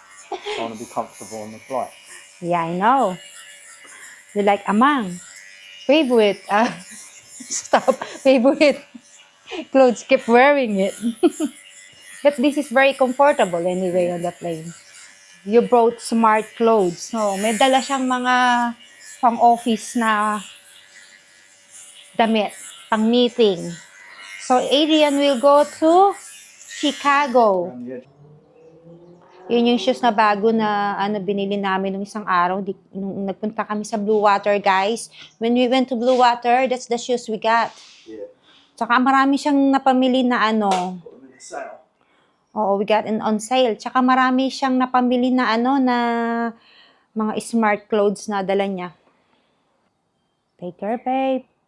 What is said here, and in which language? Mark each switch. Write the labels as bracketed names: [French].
[English] I want to be comfortable on the flight. Yeah, I know. You like amang. Favorite Stop. Favorite clothes. Keep wearing it. But this is very comfortable anyway on the plane. You brought smart clothes. [Filipino] No, may dala siyang mga pang-office na damit, pang-meeting. [English] So, Adrian will go to Chicago. [Filipino] Yun yung shoes na bago na binili namin nung isang araw. Nung nagpunta kami sa [English] Blue Water, guys. When we went to Blue Water, that's the shoes we got. Yeah. [Filipino] Tsaka marami siyang napamili na [English] Sale. Oo, we got on sale. [Filipino] Tsaka marami siyang napamili na na mga smart clothes na dala niya. [English] Take care, babe.